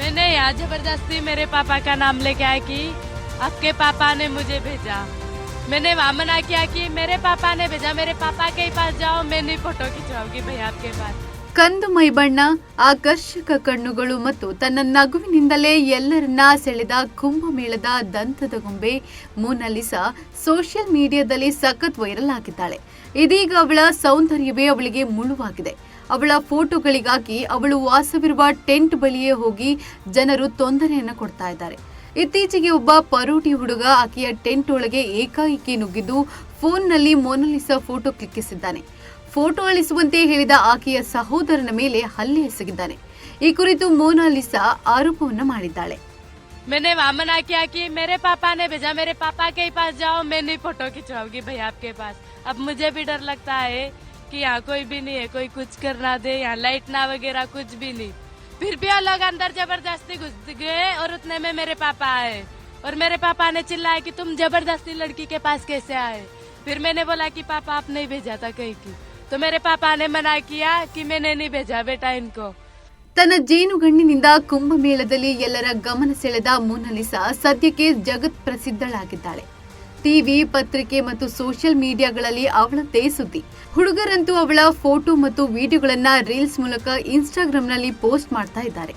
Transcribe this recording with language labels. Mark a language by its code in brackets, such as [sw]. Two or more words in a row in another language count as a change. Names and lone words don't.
[hi] यहाँ जबरदस्ती मेरे पापा का नाम लेके आए कि आपके पापा ने मुझे भेजा। मैंने वहाँ मना किया कि मेरे पापा ने भेजा, मेरे पापा के ही पास जाओ, मैं नहीं फोटो खिंचवाऊंगी भैया आपके पास। [kn] ಕಂದು ಮೈಬಣ್ಣ, ಆಕರ್ಷಕ ಕಣ್ಣುಗಳು ಮತ್ತು ತನ್ನ ನಗುವಿನಿಂದಲೇ ಎಲ್ಲರನ್ನ ಸೆಳೆದ ಕುಂಭಮೇಳದ ದಂತದ ಗೊಂಬೆ ಮೋನಾಲಿಸಾ [en] social media [kn] ಸಖತ್ ವೈರಲ್ ಆಗಿದ್ದಾಳೆ. ಇದೀಗ ಅವಳ ಸೌಂದರ್ಯವೇ ಅವಳಿಗೆ ಮುಳುವಾಗಿದೆ. ಅವಳ ಫೋಟೋಗಳಿಗಾಗಿ ಅವಳು ವಾಸವಿರುವ ಟೆಂಟ್ ಬಳಿಯೇ ಹೋಗಿ ಜನರು ತೊಂದರೆಯನ್ನು ಕೊಡ್ತಾ ಇದ್ದಾರೆ. ಇತ್ತೀಚೆಗೆ ಒಬ್ಬ ಪರೋಟಿ ಹುಡುಗ ಆಕೆಯ ಟೆಂಟ್ ಒಳಗೆ ಏಕಾಏಕಿ ನುಗ್ಗಿದ್ದು ಫೋನ್ನಲ್ಲಿ ಮೋನಾಲಿಸಾ ಫೋಟೋ ಕ್ಲಿಕ್ಕಿಸಿದ್ದಾನೆ. ಫೋಟೋ ಅಳಿಸುವಂತೆ ಹೇಳಿದ ಆಕೆಯ ಸಹೋದರನ ಮೇಲೆ ಹಲ್ಲೆ ಎಸಗಿದ್ದಾನೆ. ಈ ಕುರಿತು ಮೋನಾಲಿಸಾ ಆರೋಪವನ್ನು ಮಾಡಿದ್ದಾಳೆ. [hi] मैंने वहाँ मना किया कि मेरे पापा ने भेजा, मेरे पापा के ही पास जाओ, मैं नहीं फोटो खिंचवाऊंगी भैया आपके पास। अब मुझे भी डर लगता है कि यहाँ कोई भी नहीं है, कोई कुछ करना दे, यहाँ लाइट ना वगैरह कुछ भी नहीं। फिर भी वो लोग अंदर जबरदस्ती घुस गए और उतने में मेरे पापा आए और मेरे पापा ने चिल्लाया कि तुम जबरदस्ती लड़की के पास कैसे आए। फिर मैंने बोला कि पापा आप नहीं भेजा था कहीं की, तो मेरे पापा ने मना किया कि मैंने नहीं भेजा बेटा इनको। [kn] ತನ್ನ ಜೇನುಗಣ್ಣಿನಿಂದ ಕುಂಭಮೇಳದಲ್ಲಿ ಎಲ್ಲರ ಗಮನ ಸೆಳೆದ ಮೋನಾಲಿಸಾ ಸದ್ಯಕ್ಕೆ ಜಗತ್ ಪ್ರಸಿದ್ಧಳಾಗಿದ್ದಾಳೆ. ಟಿವಿ, ಪತ್ರಿಕೆ ಮತ್ತು [en] social media [kn] ಅವಳದ್ದೇ ಸುದ್ದಿ. ಹುಡುಗರಂತೂ ಅವಳ ಫೋಟೋ ಮತ್ತು ವಿಡಿಯೋಗಳನ್ನ ರೀಲ್ಸ್ ಮೂಲಕ ಇನ್ಸ್ಟಾಗ್ರಾಂನಲ್ಲಿ ಪೋಸ್ಟ್ ಮಾಡ್ತಾ ಇದ್ದಾರೆ.